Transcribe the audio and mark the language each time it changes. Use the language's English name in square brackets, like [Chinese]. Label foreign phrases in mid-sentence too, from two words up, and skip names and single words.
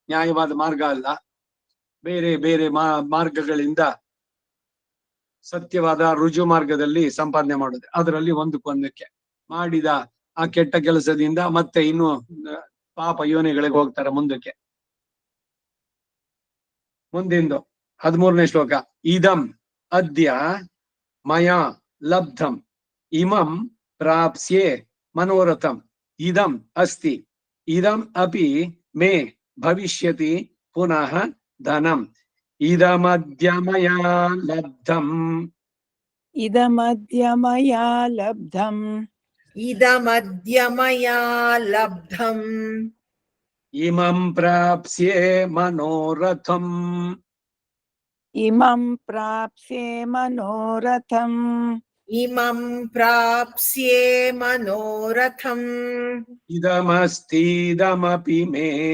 [Kannada] ನ್ಯಾಯವಾದ ಮಾರ್ಗ ಅಲ್ಲ, ಬೇರೆ ಬೇರೆ ಮಾರ್ಗಗಳಿಂದ ಸತ್ಯವಾದ ರುಜು ಮಾರ್ಗದಲ್ಲಿ ಸಂಪಾದನೆ ಮಾಡುದು. ಅದರಲ್ಲಿ ಒಂದಕ್ಕೊಂದಕ್ಕೆ ಮಾಡಿದ ಆ ಕೆಟ್ಟ ಕೆಲಸದಿಂದ ಮತ್ತೆ ಇನ್ನು ಪಾಪ ಯೋನಿಗಳಿಗೆ ಹೋಗ್ತಾರೆ ಮುಂದಕ್ಕೆ. ಮುಂದಿಂದು 13ನೇ ಶ್ಲೋಕ. [Sanskrit] ಇದಂ ಅದ್ಯ ಮಯಾ ಲಬ್ಧಂ ಇಮಂ ಪ್ರಾಪ್ಸ್ಯೆ ಮನೋರಥಂ ಇದಂ ಅಸ್ತಿ ಇದಂ ಅಪಿ ಮೇ ಭವಿಷ್ಯತಿ ಪುನಃ ಧನಂ ಇದಮದ್ಯ ಮಯಾ ಲಬ್ಧಂ ಇದಮದ್ಯ ಮಯಾ ಲಬ್ಧಂ ಇದಮದ್ಯ ಮಯಾ ಲಬ್ಧಂ ಇಮಂ ಪ್ರಾಪ್ಸ್ಯೆ ಮನೋರಥಂ ಇಮಂ ಪ್ರಾಪ್ಸ್ಯೆ ಮನೋರಥಂ ಇಮಂ ಪ್ರಾಪ್ಸ್ಯೆ ಮನೋರಥಂ ಇದಮಸ್ತೀದಮಪಿ ಮೇ